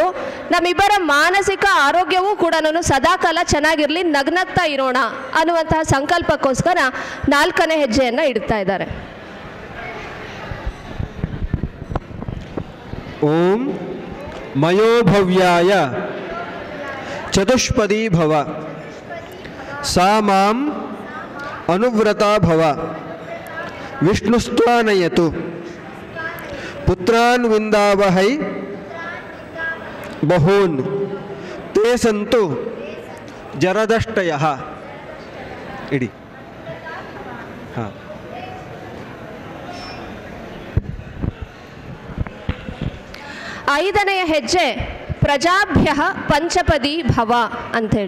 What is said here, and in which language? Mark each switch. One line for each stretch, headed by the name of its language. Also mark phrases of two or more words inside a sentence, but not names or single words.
Kannada: ನಮ್ಮಿಬ್ಬರ ಮಾನಸಿಕ ಆರೋಗ್ಯವೂ ಕೂಡ ಸದಾಕಾಲ ಚೆನ್ನಾಗಿರಲಿ, ನಗ್ನಗ್ತಾ ಇರೋಣ ಅನ್ನುವಂತಹ ಸಂಕಲ್ಪಕ್ಕೋಸ್ಕರ 4ನೇ ಹೆಜ್ಜೆಯನ್ನು ಇಡ್ತಾ ಇದ್ದಾರೆ.
Sanskrit: ಓಂ ಮಯೋಭವ್ಯಾಯ ಚತುಷ್ಪದಿ ಭವ ಸಾ ಮಾಂ ಅನುವ್ರತಾ ಭವ ವಿಷ್ಣುಸ್ತ್ವಾನಯತು ಪುತ್ರಾನ್ ವಿಂದಾವಹೈ ಬಹೂನ್ ತೇ ಸಂತು ಜರದಷ್ಟಯಃ.
Kannada: ಇಡಿ. ಹಾಂ, 5ನೆಯ ಹೆಜ್ಜೆ
Sanskrit: ಪ್ರಜಾಭ್ಯ ಪಂಚಪದಿ ಭವ
Kannada: ಅಂಥೇಳಿ.